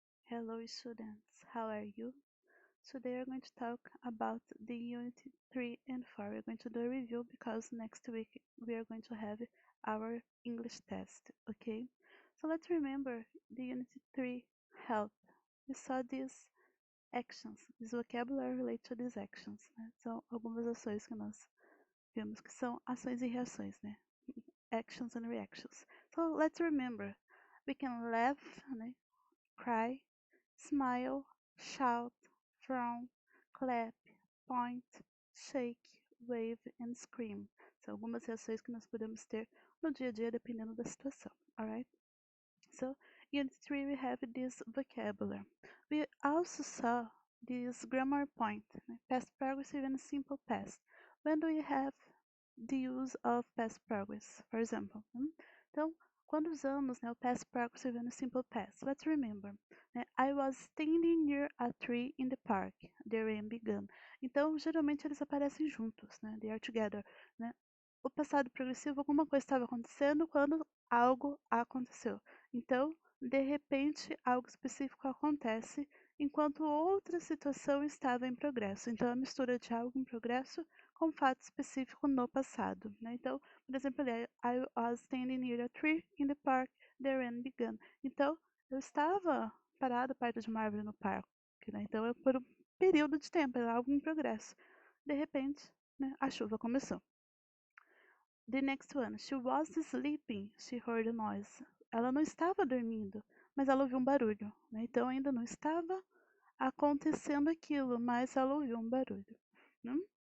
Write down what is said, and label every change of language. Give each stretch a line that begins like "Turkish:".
English: Hello students, how are you? Today we're going to talk about the Unit 3 and 4. We're going to do a review because next week we are going to have our English test, okay? So let's remember the Unit 3 help. We saw these actions, this vocabulary related to these actions, né?
Portuguese: São algumas ações que nós vimos que são ações e reações, né?
English: Actions and reactions. So let's remember, we can laugh, né? Cry, smile, shout, frown, clap, point, shake, wave and scream.
Portuguese: São algumas reações que nós podemos ter no dia a dia dependendo da situação, alright?
English: So, Unit 3 we have this vocabulary. We also saw this grammar point, né? Past progressive and simple past. When do we have the use of past progress, for example?
Portuguese: Então, quando usamos, né, o
English: past progressive and simple past, let's remember, né, I was standing near a tree in the park. The rain began.
Portuguese: Então, geralmente eles aparecem juntos, né?
English: They are together,
Portuguese: né? O passado progressivo, alguma coisa estava acontecendo quando algo aconteceu. Então, de repente, algo específico acontece enquanto outra situação estava em progresso. Então, a mistura de algo em progresso com um fato específico no passado, né? Então, por exemplo, ali,
English: I was standing near a tree in the park, the rain began.
Portuguese: Então, eu estava parado perto de uma árvore no parque, né? Então, é por um período de tempo, era algo em progresso. De repente, né, a chuva começou.
English: The next one, she was sleeping, she heard a noise.
Portuguese: Ela não estava dormindo, mas ela ouviu um barulho, né? Então, ainda não estava acontecendo aquilo, mas ela ouviu um barulho, né?